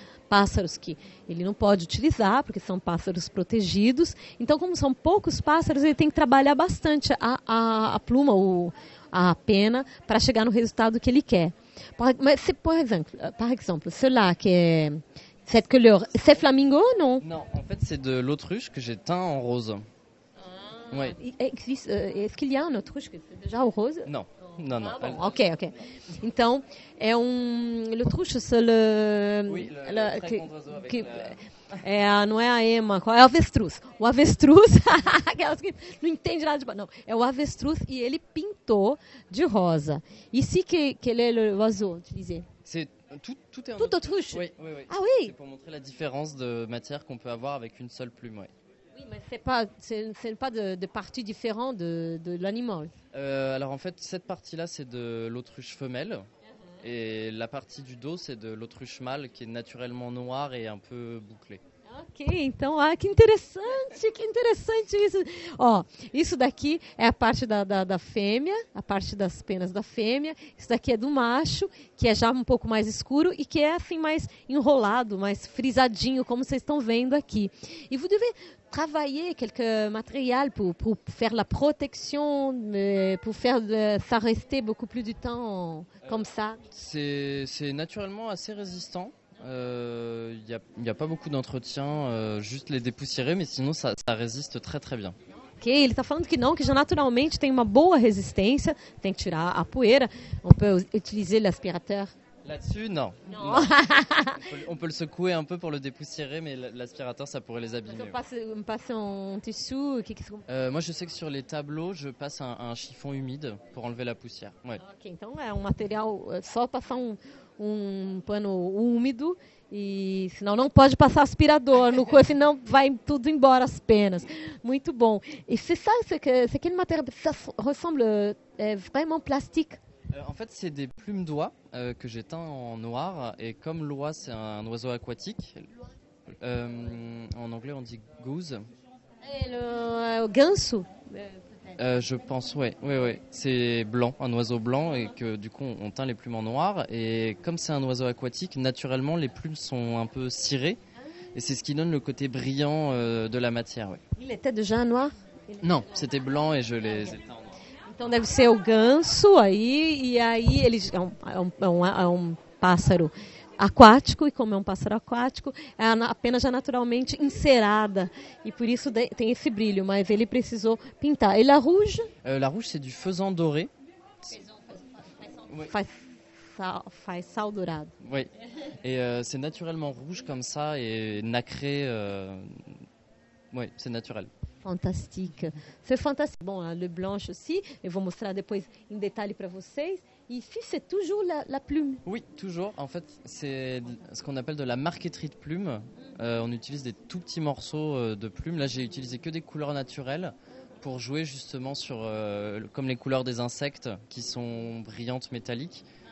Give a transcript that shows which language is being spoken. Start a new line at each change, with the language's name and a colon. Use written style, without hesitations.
Portuguese: pássaros que ele não pode utilizar, porque são pássaros protegidos. Então, como são poucos pássaros, ele tem que trabalhar bastante a pluma ou a pena para chegar no resultado que ele quer.
French: Mas, par exemple, ceux-là qui est cette couleur, c'est flamingo ou non? Non, en fait, c'est de l'autruche que j'ai teint en rose. Ouais. Est-ce qu'il y a un autruche que c'est déjà au rose? Non, non, non.
Portuguese: Bom, ok. Então,
French: l'autruche, c'est le... Oui, le très grand oiseau avec
Portuguese: não é a ema, qual é o avestruz? O avestruz, aquelas que não entendem nada de... Não, é o avestruz e ele pintou de rosa.
French: Ici, quel est l'oiseau, utilisé? C'est tout est en Tout autruche? Oui. Ah oui? C'est pour montrer la différence de matière qu'on peut avoir avec une seule plume, ouais. Oui, mais ce n'est pas de parties différentes de l'animal. Alors en fait, cette partie-là, c'est de l'autruche femelle. Et la partie du dos, c'est de l'autruche mâle qui est naturellement noire et un peu bouclée.
Portuguese: Ok, então, que interessante isso. Ó, isso daqui é a parte da fêmea, a parte das penas da fêmea. Isso daqui é do macho, que é já um pouco mais escuro e que é assim mais enrolado, mais frisadinho, como vocês estão vendo aqui.
French: E vous devez travailler quelques matériels pour faire la protection, pour faire ça rester beaucoup plus du temps comme ça. C'est naturellement assez résistant. Il y a pas beaucoup d'entretien, juste les dépoussiérer, mais sinon ça résiste très très bien.
Portuguese: Ok, ele está falando que não, que já naturalmente tem uma boa resistência, tem que tirar a poeira.
French: On peut utiliser l'aspirateur. Là-dessus, non. On peut le secouer un peu pour le dépoussiérer, mais l'aspirateur, ça pourrait les abîmer. On passe un tissu. Moi, je sais que sur les tableaux, je passe un chiffon humide pour enlever la poussière. Ouais.
Portuguese: Ok, então é material, só passar pano úmido, e senão não pode passar aspirador, senão vai tudo embora as penas. Muito bom.
French: Et c'est ça, c'est quel matériel? Ça ressemble vraiment plastique. En fait, c'est des plumes d'oie que j'ai teint en noir. Et comme l'oie, c'est un oiseau aquatique, en anglais, on dit goose. Le ganso? Je pense, ouais. C'est blanc, un oiseau blanc, et que du coup, on teint les plumes en noir. Et comme c'est un oiseau aquatique, naturellement, les plumes sont un peu cirées. Et c'est ce qui donne le côté brillant de la matière. Ouais. Il était déjà noir? Non, c'était blanc et je les ai teints en noir.
Portuguese: Então deve ser o ganso aí, e aí ele é um pássaro aquático, e como é um pássaro aquático, a pena já naturalmente encerada, e por isso tem esse brilho, mas ele precisou pintar.
French: E la rouge? La rouge, c'est du faisan doré.
Portuguese: Faz sal dourado.
French: Oui, et c'est naturellement rouge comme ça, et nacré, oui, c'est naturel. Fantastique. C'est fantastique. Bon, le blanche aussi,
Portuguese: eu vou mostrar depois em detalhe para vocês.
French: Et ici, c'est toujours la plume. Oui, toujours. En fait, c'est ce qu'on appelle de la marqueterie de plumes. On utilise des tout petits morceaux de plumes. Là, j'ai utilisé que des couleurs naturelles pour jouer justement sur comme les couleurs des insectes qui sont brillantes, métalliques.